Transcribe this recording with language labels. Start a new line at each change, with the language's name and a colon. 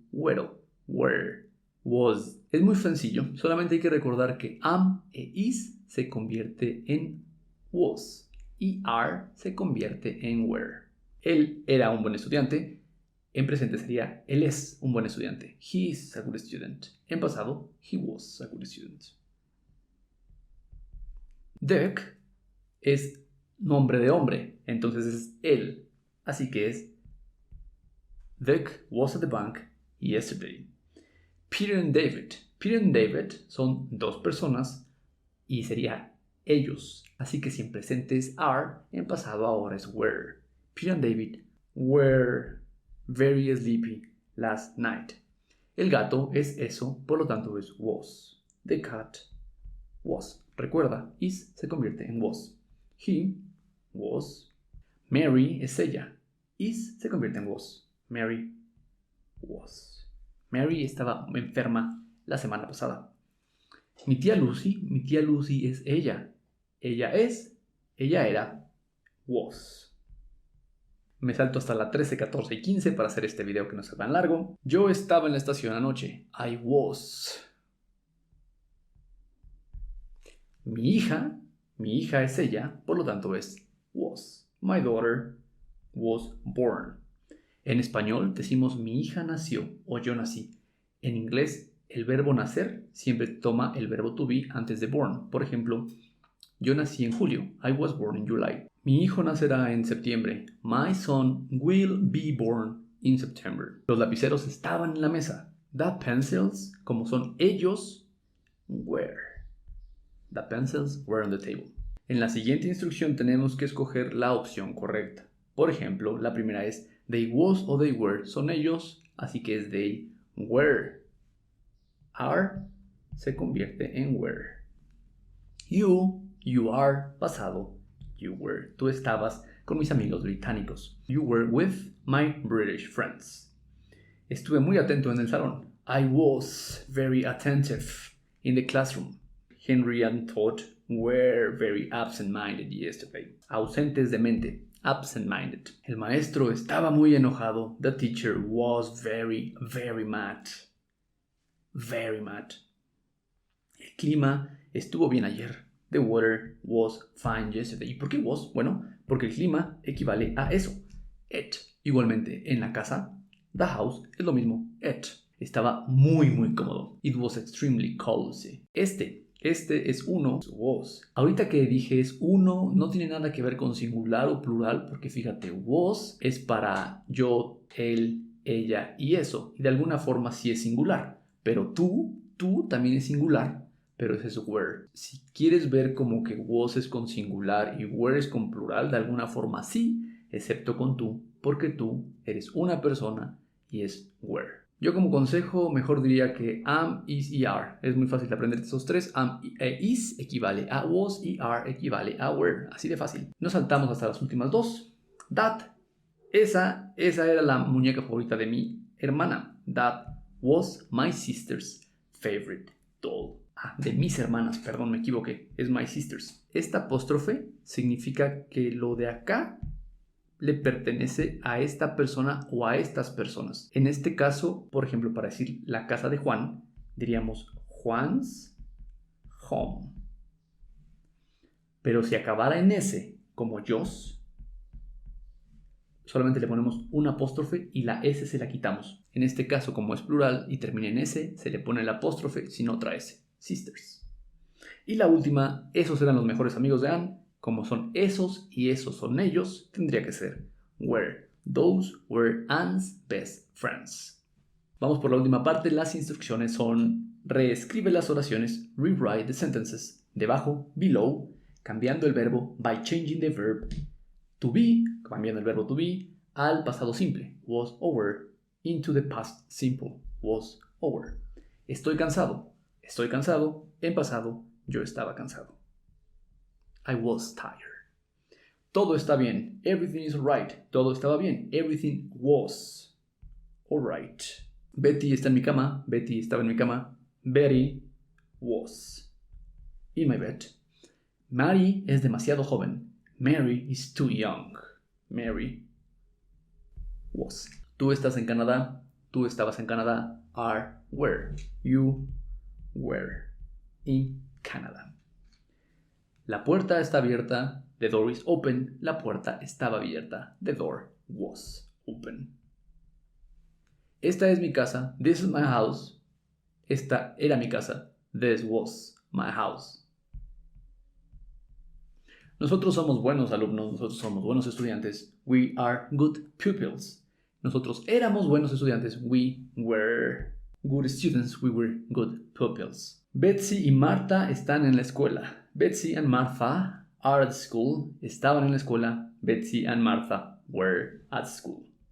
Spanish: Güero, were, was. Es muy sencillo, solamente hay que recordar que am e is se convierte en was y are se convierte en were. Él era un buen estudiante. En presente sería, él es un buen estudiante.
English: He is a good student.
Spanish: En pasado,
English: he was a good student.
Spanish: Dirk es nombre de hombre, entonces es él. Así que es,
English: Dirk was at the bank yesterday. Peter and David.
Spanish: Peter and David son dos personas y sería ellos. Así que si en presente es are, en pasado ahora es were.
English: Peter and David were very sleepy last night.
Spanish: El gato es eso, por lo tanto es was.
English: The cat was.
Spanish: Recuerda, is se convierte en was.
English: He was.
Spanish: Mary es ella. Is se convierte en was.
English: Mary was.
Spanish: Mary estaba enferma la semana pasada. Mi tía Lucy es ella. Ella era, was. Me salto hasta la 13, 14 y 15 para hacer este video que no sea tan largo. Yo estaba en la estación anoche.
English: I was.
Spanish: Mi hija es ella, por lo tanto es was.
English: My daughter was born.
Spanish: En español decimos mi hija nació o yo nací. En inglés, el verbo nacer siempre toma el verbo to be antes de born. Por ejemplo, yo nací en julio.
English: I was born in July.
Spanish: Mi hijo nacerá en septiembre.
English: My son will be born in September.
Spanish: Los lapiceros estaban en la mesa.
English: The pencils,
Spanish: como son ellos,
English: were. The pencils were on the table.
Spanish: En la siguiente instrucción tenemos que escoger la opción correcta. Por ejemplo, la primera es they was o they were. Son ellos, así que es they were. Are se convierte en were. You are, pasado. You were. Tú estabas con mis amigos británicos.
English: You were with my British friends.
Spanish: Estuve muy atento en el salón.
English: I was very attentive in the classroom. Henry and Todd were very absent-minded yesterday.
Spanish: Ausentes de mente. Absent-minded. El maestro estaba muy enojado.
English: The teacher was very, very mad. Very mad.
Spanish: El clima estuvo bien ayer.
English: The weather was fine yesterday.
Spanish: ¿Y por qué was? Bueno, porque el clima equivale a eso. It. Igualmente, en la casa, the house es lo mismo.
English: It.
Spanish: Estaba muy, muy cómodo.
English: It was extremely cozy.
Spanish: Este es uno. Was. Ahorita que dije es uno, no tiene nada que ver con singular o plural, porque fíjate, was es para yo, él, ella y eso. Y de alguna forma sí es singular. Pero tú también es singular. Pero ese es were. Si quieres ver como que was es con singular y were es con plural, de alguna forma sí, excepto con tú, porque tú eres una persona y es were. Yo como consejo mejor diría que am, is y are. Es muy fácil de aprender esos tres. Am e is equivale a was y are equivale a were. Así de fácil. Nos saltamos hasta las últimas dos. That. Esa era la muñeca favorita de mi hermana.
English: That was my sister's favorite doll.
Spanish: De mis hermanas, perdón, me equivoqué. Es my sisters. Esta apóstrofe significa que lo de acá le pertenece a esta persona o a estas personas. En este caso, por ejemplo, para decir la casa de Juan, diríamos Juan's home. Pero si acabara en S, como Jo's, solamente le ponemos una apóstrofe y la S se la quitamos. En este caso, como es plural y termina en S, se le pone la apóstrofe sin otra S. Sisters. Y la última, esos eran los mejores amigos de Anne. Como son esos y esos son ellos, tendría que ser were.
English: Those were Anne's best friends.
Spanish: Vamos por la última parte. Las instrucciones son: reescribe las oraciones,
English: rewrite the sentences.
Spanish: Debajo, below, cambiando el verbo
English: by changing the verb to be,
Spanish: cambiando el verbo to be al pasado simple, was over,
English: into the past simple, was over.
Spanish: Estoy cansado, en pasado, yo estaba cansado.
English: I was tired.
Spanish: Todo está bien,
English: everything is alright,
Spanish: todo estaba bien,
English: everything was alright.
Spanish: Betty está en mi cama, Betty estaba en mi cama,
English: Betty was in my bed.
Spanish: Mary es demasiado joven,
English: Mary is too young. Mary was.
Spanish: Tú estás en Canadá, tú estabas en Canadá, were.
English: You were in Canada.
Spanish: La puerta está abierta,
English: the door is open,
Spanish: la puerta estaba abierta,
English: the door was open.
Spanish: Esta es mi casa,
English: this is my house,
Spanish: esta era mi casa,
English: this was my house.
Spanish: Nosotros somos buenos alumnos, nosotros somos buenos estudiantes.
English: We are good pupils.
Spanish: Nosotros éramos buenos estudiantes.
English: We were good students. We were good pupils.
Spanish: Betsy y Martha están en la escuela.
English: Betsy and Martha are at school.
Spanish: Estaban en la escuela.
English: Betsy and Martha were at school.